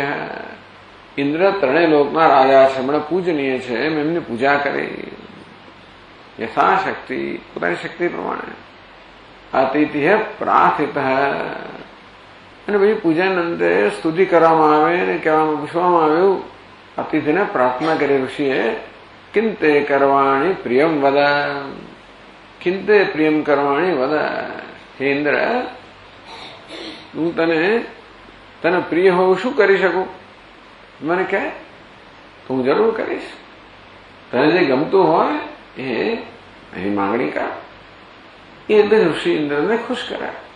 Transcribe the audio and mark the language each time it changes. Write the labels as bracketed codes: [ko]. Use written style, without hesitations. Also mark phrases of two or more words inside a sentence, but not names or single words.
[gu] ઇન્દ્ર ત્રણેય લોકના રાજા છે, હમણાં પૂજનીય છે, એમ એમની પૂજા કરી યથાશક્તિ, પોતાની શક્તિ પ્રમાણે. અતિથિ પ્રાર્થિત. અને પછી પૂજાના અંતે સ્તુતિ કરવામાં આવે અને કહેવામાં પૂછવામાં આવ્યું, અતિથિને પ્રાર્થના કરી ઋષિએ [sa] किंते करवाणी प्रियम वद, किंते प्रियम करवाणी वद. [gu] હે ઇન્દ્ર, હું તને પ્રિય હોવું શું કરી શકું? મને કહે તો હું જરૂર કરીશ. તને જે ગમતું હોય એ માંગણી કર. એ ઋષિ ઇન્દ્રને ખુશ કર્યા.